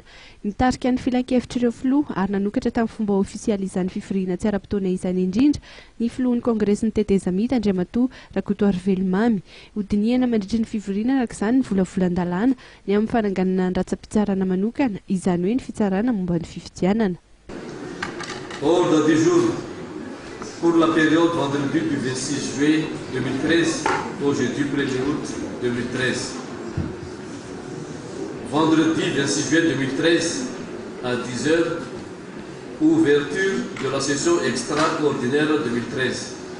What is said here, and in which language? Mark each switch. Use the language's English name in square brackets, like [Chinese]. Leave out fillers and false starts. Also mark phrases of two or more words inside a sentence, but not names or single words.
[Malagasy] Nitarika ny filan-kevitr' ireo filoha ary nanokatra tamin'ny fomba ofisialy izany fivoriana tsy ara-potoana izany indrindra ny filohan'ny kaongresin'ny tetezamita Andriamatoa Rakotoarivelomamy. Hodinihana mandritra ny fivoriana arak'izany ny volavolan-dalàna ny amin'ny fananganana ny ratsam-pitsarana manokana, izany hoe ny fitsarana momba ny fifidianana. [French] Ordre du jour pour la période vendredi du 26 juillet 2013 au jeudi 1er août 2013. Vendredi 26 juillet 2013 à 10h, ouverture de la session extraordinaire 2013.